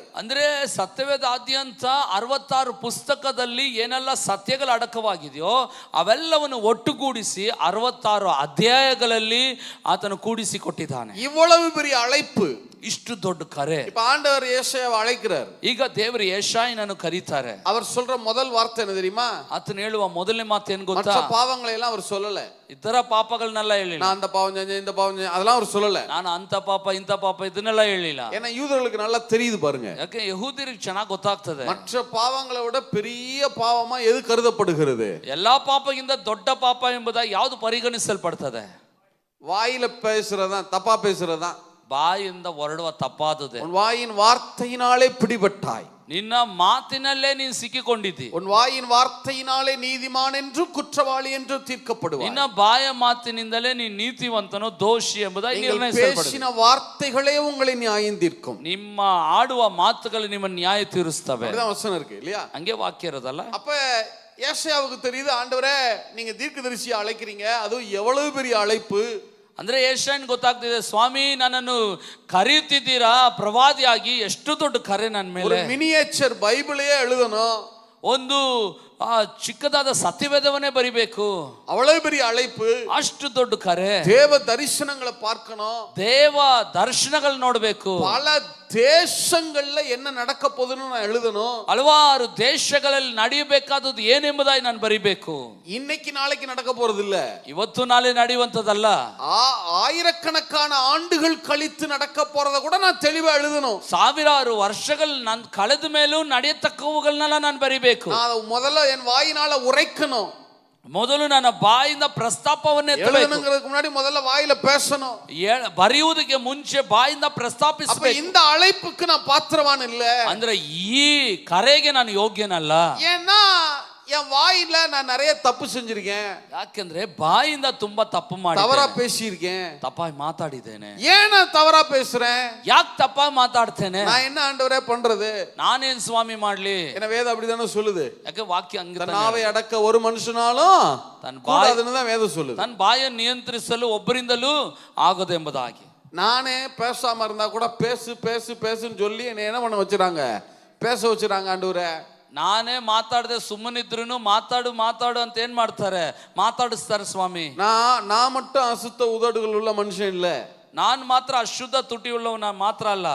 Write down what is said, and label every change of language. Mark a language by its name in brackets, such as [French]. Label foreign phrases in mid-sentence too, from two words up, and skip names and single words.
[Kannada] ಅಂದ್ರೆ ಸತ್ಯವೇದ ಆದ್ಯಂತ 66 ಪುಸ್ತಕದಲ್ಲಿ ಏನೆಲ್ಲ ಸತ್ಯಗಳು ಅಡಕವಾಗಿದೆಯೋ ಅವೆಲ್ಲವನ್ನು ಒಟ್ಟುಗೂಡಿಸಿ 66 ಅಧ್ಯಾಯಗಳಲ್ಲಿ ಆತನು ಕೂಡಿಸಿ ಕೊಟ್ಟಿದ್ದಾನೆ. [Tamil] இவ்வளவு பெரிய அழைப்பு, [Kannada] ಇಷ್ಟು ದೊಡ್ಡ ಕರೆ. [Tamil] இப்ப ஆண்டவர் ஏசாயாவை அழைக்கிறார். [Kannada] ಈಗ ದೇವರು ಯೆಶಾಯನನ್ನು ಕರೀತಾರೆ. [Tamil] அவர் சொல்ற முதல் வார்த்தை என்ன தெரியுமா? [Kannada] ಆತನು ಹೇಳುವ ಮೊದಲನೇ ಮಾತು ಏನು ಗೊತ್ತಾ? [Tamil] மற்ற பாவங்களை எல்லாம் அவர் சொல்லல. [Kannada] ಇತರ ಪಾಪಗಳನ್ನೆಲ್ಲ ಹೇಳಿಲ್ಲ. [Tamil] நான் அந்த பாவம் செஞ்சேன், இந்த பாவம் செஞ்சேன், அதெல்லாம் அவர் சொல்லல. [Kannada] ನಾನು ಅಂತ ಪಾಪ ಇಂಥ ಪಾಪ ಇದನ್ನೆಲ್ಲ ಹೇಳಿಲ್ಲ. [Tamil] ஏன்னா யூதர்களுக்கு நல்லா தெரியுது பாருங்க. [Kannada] ಯಾಕೆ ಯಹೂದ್ಯರಿಗೆ ಚೆನ್ನಾಗಿ ಗೊತ್ತಾಗ್ತದೆ [Tamil] மற்ற பாவங்களை விட பெரிய பாவமா எது கருதப்படுகிறது? [Kannada] ಎಲ್ಲಾ ಪಾಪಗಿಂತ ದೊಡ್ಡ ಪಾಪ ಎಂಬುದಾಗಿ ಯಾವುದು ಪರಿಗಣಿಸಲ್ಪಡ್ತದೆ? [Tamil] வாயில பேசுறதான், தப்பா பேசுறதான். [Kannada] ಬಾಯಿಂದ ಹೊರಡುವ ತಪ್ಪಾದುದೆ. [Tamil] உன் வாயின் வார்த்தையினாலே பிடிபட்டாய், [Kannada] ನಿನ್ನ ಮಾತಿನಲ್ಲೇ ನೀನು ಸಿಕ್ಕಿಕೊಂಡಿದ್ದಿ. [Tamil] உன் வாயின் வார்த்தையினாலே நீதிமான் என்றும் குற்றவாளி என்றும் தீர்க்கப்படுவாய். [Kannada] ನಿನ್ನ ಬಾಯ ಮಾತಿನಿಂದಲೇ ನೀನು ನೀತಿವಂತನೋ ದೋಷಿ ಎಂಬುದಾಗಿ [Tamil] நீங்கள் [Kannada] ನಿರ್ಣಯಿಸಲ್ಪಡುತ್ತದೆ. [Tamil] பேசின வார்த்தைகளே உங்களை நியாயம் தீர்க்கும். [Kannada] ನಿಮ್ಮ ಆಡುವ ಮಾತುಗಳು ನಿಮ್ಮ ನ್ಯಾಯ ತೀರಿಸ್ತವೆ. [Tamil] அப்படிதான் வசனம் இருக்கு இல்லையா? [Kannada] ಹಂಗೆ ವಾಕ್ಯ ಇರೋದಲ್ಲ. [Tamil] அப்ப ஏசாயாவுக்கு தெரியுது, ஆண்டவரே நீங்க தீர்க்கதரிசியை அழைக்கிறீங்க, அதுவும் எவ்வளவு பெரிய அழைப்பு. [Kannada] ಅಂದ್ರೆ ಯೆಶಾಯನ್ ಗೊತ್ತಾಗ್ತಿದೆ, ಸ್ವಾಮಿ ನನ್ನನ್ನು ಕರೆಯುತ್ತಿದ್ದೀರಾ ಪ್ರವಾದಿಯಾಗಿ, ಎಷ್ಟು ದೊಡ್ಡ ಕರೆ ನನ್ನ [Tamil] ஒரு [Kannada] ಮೇಲೆ. [Tamil] மினியேச்சர் பைபிளையே எழுதணும், [Kannada] ಒಂದು ಚಿಕ್ಕದಾದ ಸತ್ಯವೇದವನ್ನೇ ಬರಿಬೇಕು, [Tamil] அவ்வளவு பெரிய அழைப்பு. [Kannada] ಅಷ್ಟು ದೊಡ್ಡ ಕರೆ. [Tamil] தேவ தரிசனங்களை பார்க்கணும், [Kannada] ದೇವ ದರ್ಶನಗಳು ನೋಡ್ಬೇಕು, [Tamil] பல தேசங்கள்ல என்ன நடக்க போகுதுன்னு நான் எழுதணும், [Kannada] ಹಲವಾರು ದೇಶಗಳಲ್ಲಿ ನಡೆಯಬೇಕಾದದ್ದು ಏನೆಂಬುದಾಗಿ ನಾನು ಬರಿಬೇಕು. [Tamil] இன்னைக்கு நாளைக்கு நடக்க போறது இல்ல, [Kannada] ಇವತ್ತು ನಾಳೆ ನಡೆಯುವಂಥದ್ದಲ್ಲ, [Tamil] ஆயிரக்கணக்கான ஆண்டுகள் கழித்து நடக்க போறத கூட நான் தெளிவா எழுதணும். [Kannada] ಸಾವಿರಾರು ವರ್ಷಗಳು நான் ಕಳೆದ ಮೇಲೂ ನಡೆಯತಕ್ಕವುಗಳನ್ನೆಲ್ಲ ನಾನು ಬರಿಬೇಕು. [Tamil] நான் முதல்ல என் வாயினால உரைக்கணும், [Kannada] ಮೊದಲು ನನ್ನ ಬಾಯಿಂದ ಪ್ರಸ್ತಾಪವನ್ನೇ [Tamil] எழுதணுங்கிறதுக்கு முன்னாடி முதல்ல வாயில பேசணும், [Kannada] ಬರೆಯುವುದಕ್ಕೆ ಮುಂಚೆ ಬಾಯಿಂದ ಪ್ರಸ್ತಾಪಿಸಬೇಕು. [Tamil] இந்த அழைப்புக்கு நான் பாத்திரவான் இல்ல, [Kannada] ಅಂದ್ರೆ ಈ ಕರೆಗೆ ನಾನು ಯೋಗ್ಯನಲ್ಲ. [Tamil] ஏன்னா என் வாயில நான் நிறைய தப்பு செஞ்சிருக்கேன், [Kannada] ಯಾಕೆಂದ್ರೆ ಬಾಯಿಂದ ತುಂಬಾ ತಪ್ಪು [Tamil] தவறா [Kannada] ಮಾಡಿ [Tamil] பேசியிருக்கேன். [Kannada] ತಪ್ಪಾಗಿ ಮಾತಾಡಿದ್ದೇನೆ. [Tamil] ஏன் நான் தவறா பேசுறேன்? [Kannada] ಯಾಕೆ ತಪ್ಪಾಗಿ ಮಾತಾಡ್ತೇನೆ? [Tamil] நான் என்ன ஆண்டவரே பண்றது? [Kannada] ನಾನೇನ್ ಸ್ವಾಮಿ ಮಾಡ್ಲಿ? [Tamil] என்ன வேதம் அப்படிதானே சொல்லுது. [Kannada] ಯಾಕೆ ವಾಕ್ಯ ಹಂಗೆ [Tamil] தன் நாவை அடக்க ஒரு மனுஷனாலும் தன் கூடாதுன்னு தான் வேதம் சொல்லுது. [Kannada] ತನ್ನ ಬಾಯನ್ನು ನಿಯಂತ್ರಿಸಲು ಒಬ್ಬರಿಂದಲೂ ಆಗೋದು ಎಂಬುದಾಗಿ. [Tamil] நானே பேசாம இருந்தா கூட பேசு பேசு பேசுன்னு சொல்லி என்ன என்ன பண்ண வச்சுறாங்க? பேச வச்சுறாங்க ஆண்டவரே. [Kannada] ನಾನೇ ಮಾತಾಡದೆ ಸುಮ್ಮನಿದ್ರು ಮಾತಾಡು ಮಾತಾಡು ಅಂತ ಏನ್ ಮಾಡ್ತಾರೆ? ಮಾತಾಡಿಸ್ತಾರೆ ಸ್ವಾಮಿ. [Tamil] நான் மட்டும் அசுத்த உதடுகள் உள்ள மனுஷன் இல்ல, [Kannada] ನಾನು ಮಾತ್ರ ಅಶುದ್ಧ ತುಟಿ ಉಳ್ಳವನ ಮಾತ್ರ ಅಲ್ಲ,